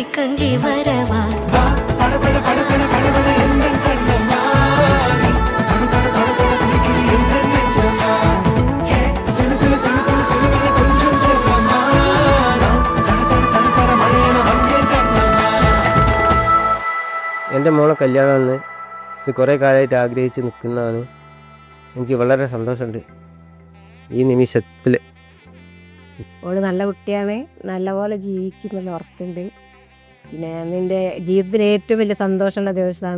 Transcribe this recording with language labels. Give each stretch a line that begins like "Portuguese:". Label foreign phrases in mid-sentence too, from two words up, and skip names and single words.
Tamil: இறங்கி வரவா வா படபட படபட படபட எந்தன் கண்ணம்மா நீ தடு தடு தடு தடு துடிக்குது எந்தன் நெஞ்சம்மா ஹே சிலு சிலு சிலு சிலு சிலுவென கொஞ்சம் செல்லம்மா நான் சட சட சட சட மழையென வந்தேன் கண்ணம்மா.
Malayalam: എൻ്റെ മോളെ കല്യാണമെന്ന് ഇത് കുറേ കാലമായിട്ട് ആഗ്രഹിച്ച് നിൽക്കുന്നതാണ്. എനിക്ക് വളരെ സന്തോഷമുണ്ട് ഈ നിമിഷത്തിൽ. ഓള് നല്ല കുട്ടിയാണ്, നല്ലപോലെ ജീവിക്കുന്നുള്ള ഉറപ്പുണ്ട്. പിന്നെ നിൻ്റെ ജീവിതത്തിൽ ഏറ്റവും വലിയ സന്തോഷമുള്ള ദിവസമാണ്.